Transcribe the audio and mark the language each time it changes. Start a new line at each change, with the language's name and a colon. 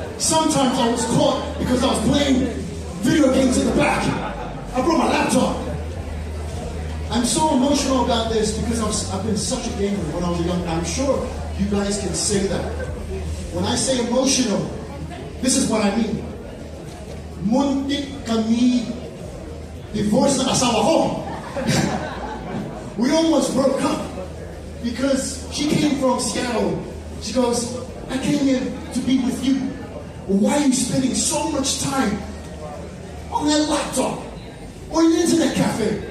English: Sometimes I was caught because I was playing video games in the back. I brought my laptop. I'm so emotional about this because I've been such a gamer when I was young. I'm sure you guys can say that. When I say emotional, this is what I mean.
Filipino: Muntik kami divorce ng asawa ko.
English: We almost broke up because she came from Seattle. She goes, I came here to be with you. Why are you spending so much time on that laptop or in the internet cafe?